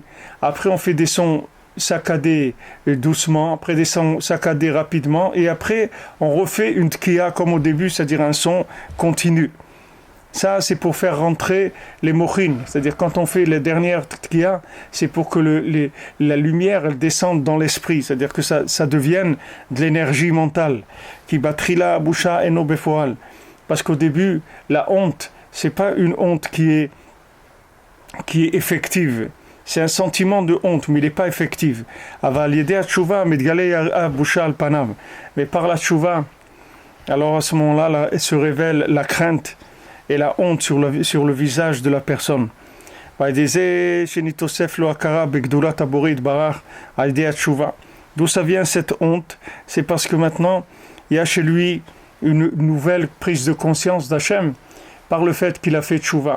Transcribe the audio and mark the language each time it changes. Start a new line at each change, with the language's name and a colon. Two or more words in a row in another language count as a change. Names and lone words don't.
French: Après, on fait des sons saccadés doucement, après des sons saccadés rapidement, et après, on refait une tkiya comme au début, c'est-à-dire un son continu. Ça, c'est pour faire rentrer les mochin, c'est-à-dire quand on fait les dernières tkiya, c'est pour que la lumière elle descende dans l'esprit, c'est-à-dire que ça devienne de l'énergie mentale.
Hebrew: כי בתחילה בושה אינו בפועל.
French: Parce qu'au début, la honte, c'est pas une honte qui est effective. C'est un sentiment de honte, mais il n'est pas effectif.
Hebrew: אבל ידי תשובה מתגלה בושה על פניו.
French: Mais par la tshuva, alors à ce moment-là, se révèle la crainte et la honte sur le visage de la personne. D'où ça vient cette honte? C'est parce que maintenant, il y a chez lui une nouvelle prise de conscience d'Hachem par le fait qu'il a fait tchouva.